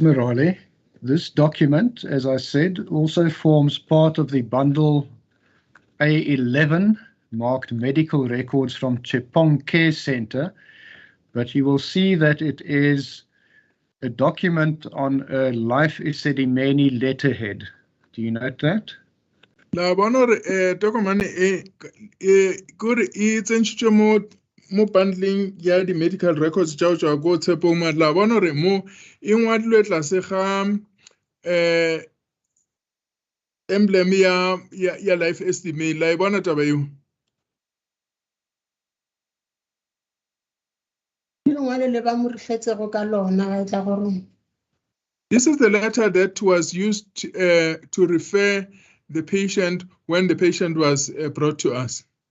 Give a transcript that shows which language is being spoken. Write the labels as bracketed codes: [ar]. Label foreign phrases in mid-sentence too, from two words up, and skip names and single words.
[en] Morale, this document, as I said, also forms part of the bundle A11, marked medical records from Chepong Care Centre, but you will see that it is a document on a Life Esidimeni letterhead. Do you note that? [nso] La bona re tokomane gore e tsentšitšwe mo bundling ya di [en] medical records [nso] tšao tšwa go Tshepong ma la bona re mo e ngwadilwe tlase ga emblem ya Life Esidimeni la e bona taba eo. [en] This is the letter that was used to refer the patient when the patient was brought to us.